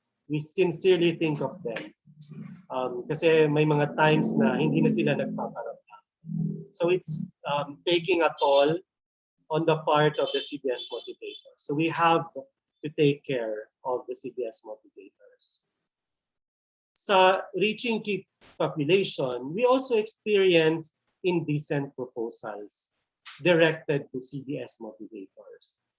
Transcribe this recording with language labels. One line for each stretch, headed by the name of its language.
English: We sincerely think of them.
Filipino: Kasi may mga times na hindi na sila nagpaparamdam.
English: So it's taking a toll on the part of the CBS motivators. So we have to take care of the CBS motivators. Sa reaching key population, we also experience indecent proposals directed to CBS motivators.